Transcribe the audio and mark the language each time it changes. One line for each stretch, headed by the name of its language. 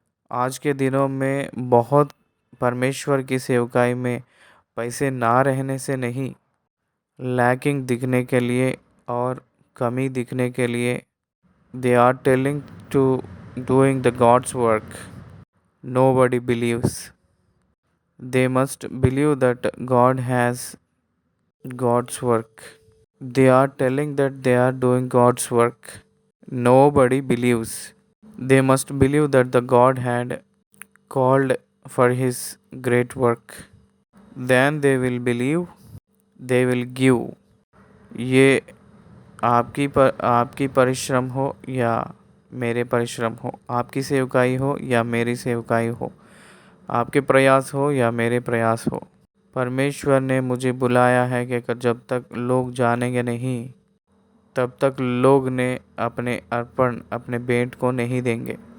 Hindi: आज के दिनों में बहुत परमेश्वर की सेवकाई में पैसे ना रहने से नहीं, लैकिंग दिखने के लिए और कमी दिखने के लिए
English: They are telling to doing the God's work. Nobody believes. They must believe that God has God's work. They are telling that they are doing God's work. Nobody believes. They must believe that the God had called for his great work. Then they will believe, they will give.
Hindi: ये आपकी परिश्रम हो या मेरे परिश्रम हो, आपकी सेवकाई हो या मेरी सेवकाई हो, आपके प्रयास हो या मेरे प्रयास हो, परमेश्वर ने मुझे बुलाया है कि जब तक लोग जानेंगे नहीं तब तक लोग ने अपने अर्पण, अपने भेंट को नहीं देंगे।